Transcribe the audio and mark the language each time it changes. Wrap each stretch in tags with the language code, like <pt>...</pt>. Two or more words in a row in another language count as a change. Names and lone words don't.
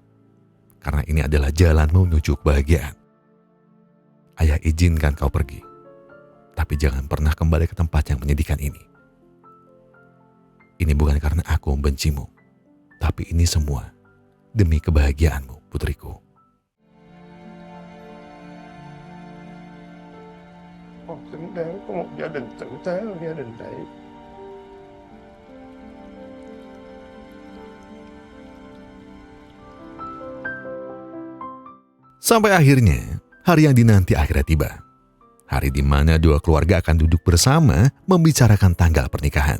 <id>Karena ini adalah jalanmu menuju kebahagiaan. Ayah izinkan kau pergi, tapi jangan pernah kembali ke tempat yang menyedihkan ini. Ini bukan karena aku membencimu, tapi ini semua demi kebahagiaanmu, putriku.</id> <vi>Con xứng đáng có một gia đình tử tế hơn gia đình này.</vi> <id>Sampai akhirnya, hari yang dinanti akhirnya tiba. Hari di mana dua keluarga akan duduk bersama membicarakan tanggal pernikahan.</id>